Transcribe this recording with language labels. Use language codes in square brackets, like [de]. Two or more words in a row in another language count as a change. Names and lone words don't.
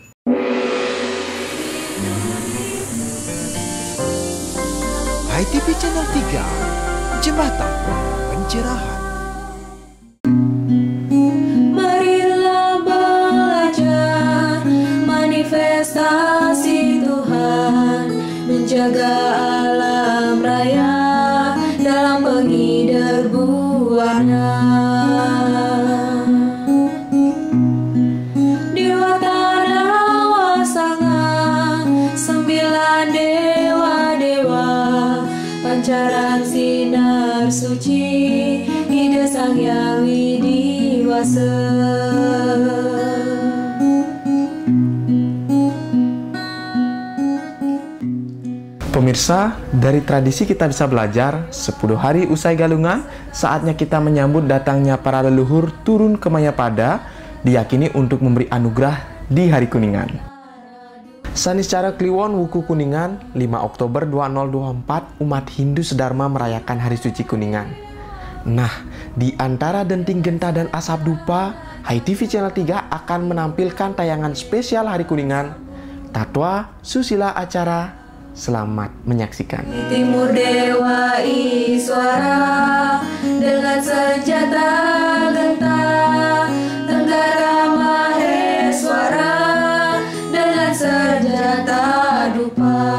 [id] ITV Channel 3, Jembatan Pencerahan. Marilah belajar manifestasi Tuhan, menjaga alam raya dalam penghider buana. Dewa Tanawa Sanga, 9 dewa-dewa, pancaran sinar suci, ide Sang Hyang Widiwasa. Pemirsa, dari tradisi kita bisa belajar 10 hari usai galungan, saatnya kita menyambut datangnya para leluhur turun ke Mayapada, diyakini untuk memberi anugerah di Hari Kuningan. Saniscara Kliwon Wuku Kuningan, 5 Oktober 2024, umat Hindu sedharma merayakan Hari Suci Kuningan. Nah, di antara denting genta dan asap dupa, ITV Channel 3 akan menampilkan tayangan spesial Hari Kuningan, Tatwa Susila Acara. Selamat menyaksikan. Di timur Dewa Iswara, dengan senjata genta, Tenggara Maheswara, dengan senjata dupa.